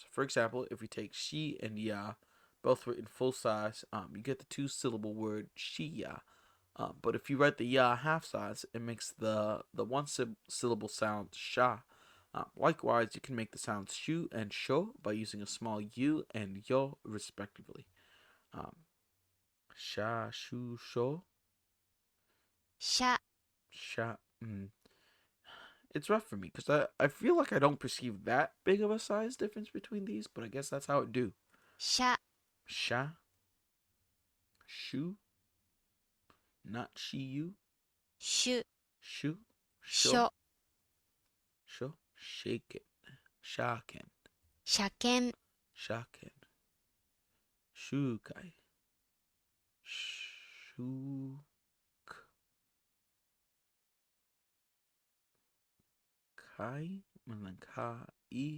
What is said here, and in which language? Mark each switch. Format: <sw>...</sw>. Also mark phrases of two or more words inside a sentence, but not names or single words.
<en>For example, if we take She and Ya, both written full size, you get the two syllable word Shiya. But if you write the ya half size, it makes the one syllable sound sha. Likewise, you can make the sounds shu and sho by using a small u and yo respectively.</en> <ja>Um, しゃ、しゅ、しょ, 車 sha.</ja> <en>It's rough for me because I feel like I don't perceive that big of a size difference between these, but I guess that's how it do.</en> <ja>車しゃ、しゅ,</ja> <en>not shi you,</en> <ja>種しゅ、しょ, 書 sho, しゃけん、しゃけん, 車検しゃけん。しゅかい. しゅかい。かい.</ja>